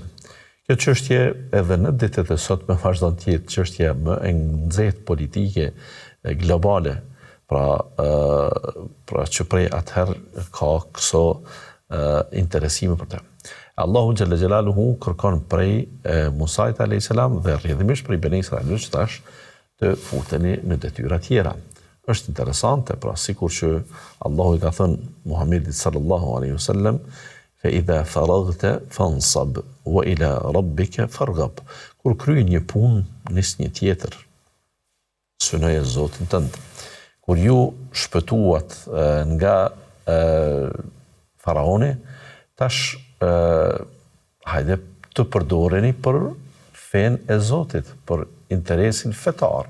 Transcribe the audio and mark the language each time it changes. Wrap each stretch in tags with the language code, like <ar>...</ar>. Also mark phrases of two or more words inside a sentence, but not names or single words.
<sq>Kjo çështje edhe në ditët e sotme vazhdon të jetë çështje më e nxehtë politike globale, pra që prej atëherë ka këso interesime për të. Allahu</sq> <ar>جل جلاله</ar> <sq>kërkon prej Musait</sq> <ar>عليه السلام</ar> <sq>dhe rrjedhimisht prej Beni Israilit që tash të futeni në detyra tjera. Është interesante, pra sikur që Allahu i ka thënë Muhamedit</sq> <ar>صلى الله عليه وسلم, فإذا فرغت فانصب وإلى ربك فارغب.</ar> <sq>Kur kryen një punë, nis një tjetër. Synoje Zotin tënd. Kur ju shpëtuat nga faraoni, tash hajde të përdoreni për fen e Zotit, për interesin fetar.</sq>